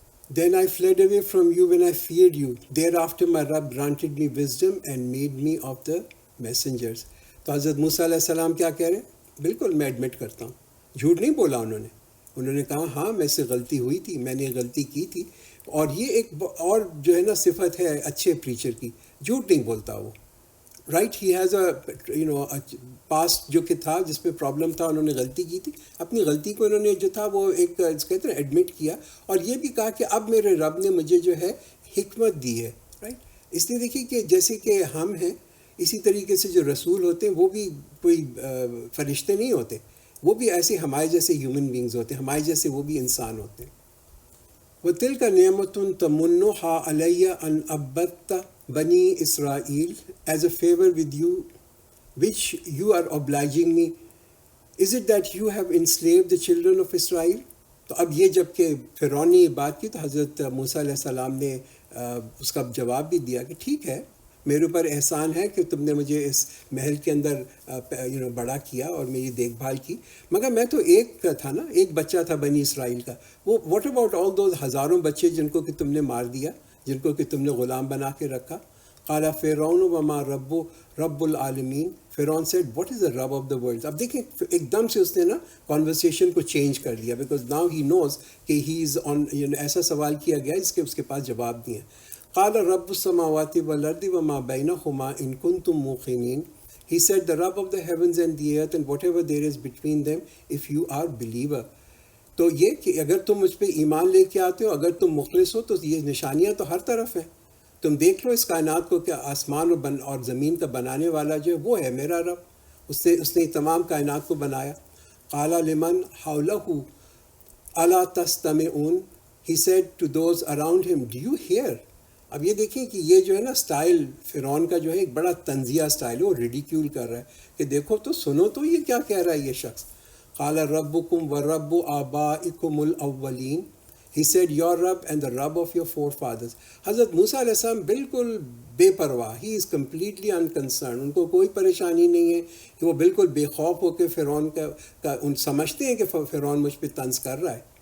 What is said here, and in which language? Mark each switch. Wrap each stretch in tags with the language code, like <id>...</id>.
<en>Then I fled away from you when I feared you. Thereafter my Rabb granted me wisdom and made me of the messengers.</en> <ur>تو حضرت موسیٰ علیہ السلام کیا کہہ رہے ہیں؟ بالکل میں ایڈمٹ کرتا ہوں، جھوٹ نہیں بولا انہوں نے کہا ہاں میں سے غلطی ہوئی تھی، میں نے غلطی کی تھی. اور یہ ایک اور جو ہے نا صفت ہے اچھے پریچر کی، جھوٹ نہیں بولتا وہ. Right, he has a past جو کہ تھا جس میں پرابلم تھا، انہوں نے غلطی کی تھی، اپنی غلطی کو انہوں نے جو تھا وہ ایک کہتے ہیں ایڈمٹ کیا، اور یہ بھی کہا کہ اب میرے رب نے مجھے جو ہے حکمت دی ہے. رائٹ، اس لیے دیکھیے کہ جیسے کہ ہم ہیں اسی طریقے سے جو رسول ہوتے ہیں وہ بھی کوئی فرشتے نہیں ہوتے، وہ بھی ایسے ہمارے جیسے ہیومن بینگز ہوتے ہیں، ہمارے جیسے وہ بھی انسان ہوتے ہیں.</ur> <ar>وَتِلْكَ نِعْمَةٌ تَمُنُّهَا عَلَيَّ أَنْ أَبَّدْتَ بَنِي إِسْرَائِيل</ar> <en>as a favor with you which you are obliging me. Is it that you have enslaved the children of Israel?</en> <ur>تو اب یہ جب کہ فرعون نے یہ بات کی تو حضرت موسیٰ علیہ السلام نے اس کا جواب بھی دیا کہ ٹھیک ہے، میرے اوپر احسان ہے کہ تم نے مجھے اس محل کے اندر بڑا کیا اور میری دیکھ بھال کی، مگر میں تو ایک تھا نا، ایک بچہ تھا بنی اسرائیل کا. وہ</ur> <en>what about all those</en> <ur>ہزاروں بچے جن کو کہ تم نے مار دیا، جن کو کہ تم نے غلام بنا کے رکھا.</ur> <ar>قال فرعون وما رب العالمین.</ar> <ur>فرعون</ur> <en>said what is the رب of the world.</en> <ur>اب دیکھیں ایک دم سے اس نے نا کانورسیشن کو چینج کر دیا،</ur> <en>because now he knows</en> <ur>کہ ہی از آن، ایسا سوال کیا گیا جس کے اس کے پاس جواب دیے.</ur> <ar>قال رب السماوات والارض وما بینہما ان کنتم موقنین.</ar> <en>He said the Rabb of the heavens and the earth and whatever there is between them if you are believer.</en> <ur>تو یہ کہ اگر تم مجھ پہ ایمان لے کے آتے ہو، اگر تم مخلص ہو، تو یہ نشانیاں تو ہر طرف ہیں. تم دیکھ لو اس کائنات کو کہ آسمان اور زمین کا بنانے والا جو ہے وہ ہے میرا رب، اس نے تمام کائنات کو بنایا.</ur> <ar>قال لمن حولہ الا تستمعون.</ar> <en>He said to those around him, do you hear?</en> <ur>اب یہ دیکھیں کہ یہ جو ہے نا سٹائل فرعون کا جو ہے ایک بڑا تنزیہ سٹائل ہے، وہ ریڈیکیول کر رہا ہے کہ دیکھو تو سنو تو یہ کیا کہہ رہا ہے یہ شخص.</ur> <ar>قال ربکم ورب آبائکم الاولین.</ar> <en>He said your Rabb and the Rabb of your forefathers.</en> <ur>حضرت موسیٰ علیہ السلام بالکل بے پرواہ،</ur> <en>he is completely unconcerned.</en> <ur>ان کو کوئی پریشانی نہیں ہے کہ وہ بالکل بے خوف ہو کے فرعون کا ان سمجھتے ہیں کہ فرعون مجھ پہ طنز کر رہا ہے.</ur>